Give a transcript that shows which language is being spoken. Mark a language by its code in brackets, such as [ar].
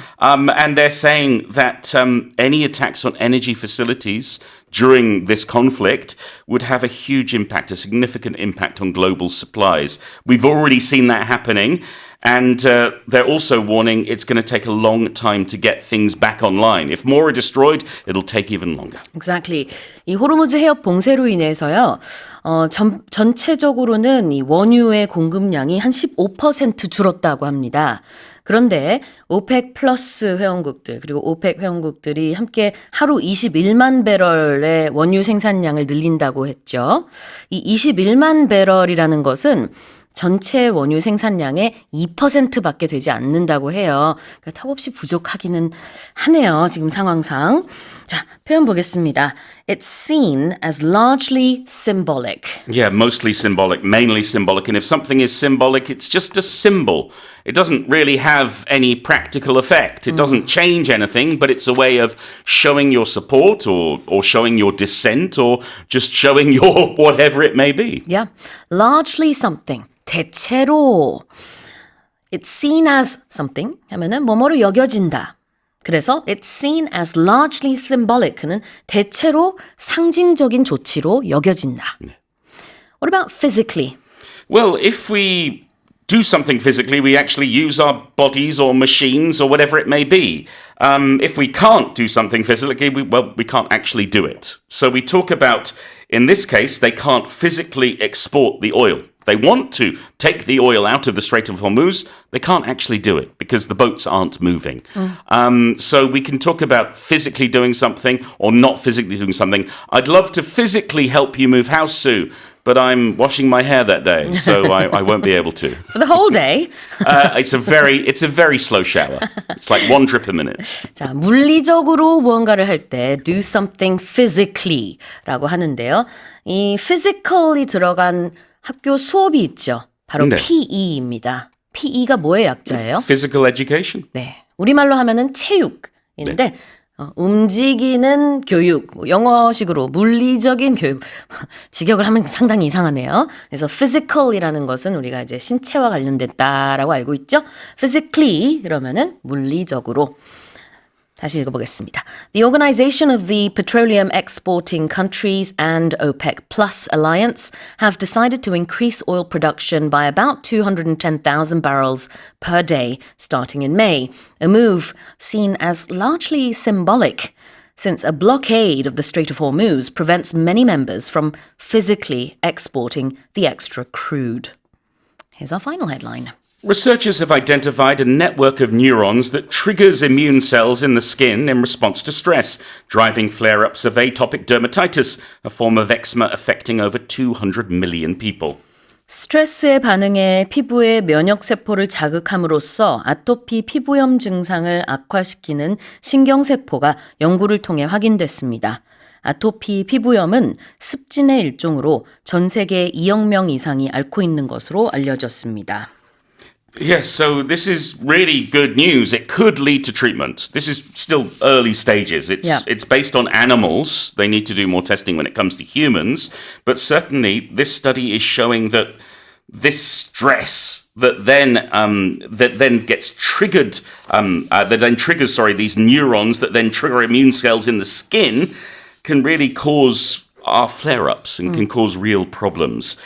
[en] And they're saying that any attacks on energy facilities during this conflict would have a huge impact, a significant impact on global supplies. We've already seen that happening. And they're also warning it's going to take a long time to get things back online. If more are destroyed, it'll take even longer. Exactly. [ko] 이 호르무즈 해협 봉쇄로 인해서요. 전체적으로는 이 원유의 공급량이 한 15% 줄었다고 합니다. 그런데 오펙 플러스 회원국들 그리고 오펙 회원국들이 함께 하루 21만 배럴의 원유 생산량을 늘린다고 했죠. 이 21만 배럴이라는 것은 전체 원유 생산량의 2%밖에 되지 않는다고 해요. 그러니까 턱없이 부족하기는 하네요. 지금 상황상. 자, 표현 보겠습니다. [en] It's seen as largely symbolic. Yeah, mostly symbolic, mainly symbolic. And if something is symbolic, it's just a symbol. It doesn't really have any practical effect. It doesn't change anything, but it's a way of showing your support or showing your dissent or just showing your whatever it may be. Yeah, largely something. [ko] 대체로 [en] it's seen as something [ko] 하면은 뭐뭐로 여겨진다. [en] 그래서 it's seen as largely symbolic는 [ko] 대체로 상징적인 조치로 여겨진다. [en] What about physically? Well, if we do something physically, we actually use our bodies or machines or whatever it may be. If we can't do something physically, we can't actually do it. So we talk about, in this case, they can't physically export the oil. They want to take the oil out of the Strait of Hormuz. They can't actually do it because the boats aren't moving. So we can talk about physically doing something or not physically doing something. I'd love to physically help you move house, Sue, but I'm washing my hair that day, so I won't be able to. For the whole day? It's a very slow shower. It's like one drip a minute. [ko] 자, 물리적으로 무언가를 할 때 [en] do something physically [ko] 라고 하는데요. 이 physical이 들어간 학교 수업이 있죠. 바로 네. PE입니다. PE가 뭐의 약자예요? [en] Physical education. [ko] 네, 우리말로 하면은 체육인데 움직이는 교육, 뭐 영어식으로 물리적인 교육, 직역을 하면 상당히 이상하네요. 그래서 physical이라는 것은 우리가 이제 신체와 관련됐다라고 알고 있죠. physically 그러면은 물리적으로. 다시 읽어보겠습니다. [en] The Organization of the Petroleum Exporting Countries and OPEC Plus Alliance have decided to increase oil production by about 210,000 barrels per day starting in May, a move seen as largely symbolic since a blockade of the Strait of Hormuz prevents many members from physically exporting the extra crude. Here's our final headline. Researchers have identified a network of neurons that triggers immune cells in the skin in response to stress, driving flare-ups of atopic dermatitis, a form of eczema affecting over 200 million people. [ko] 스트레스에 반응해 피부의 면역세포를 자극함으로써 아토피 피부염 증상을 악화시키는 신경세포가 연구를 통해 확인됐습니다. 아토피 피부염은 습진의 일종으로 전 세계 2억 명 이상이 앓고 있는 것으로 알려졌습니다. [en] Yes, so this is really good news. It could lead to treatment. This is still early stages. It's based on animals. They need to do more testing when it comes to humans. But certainly, this study is showing that this stress that then gets triggered, that then triggers, these neurons that then trigger immune cells in the skin, can really cause are flare-ups and can cause real problems.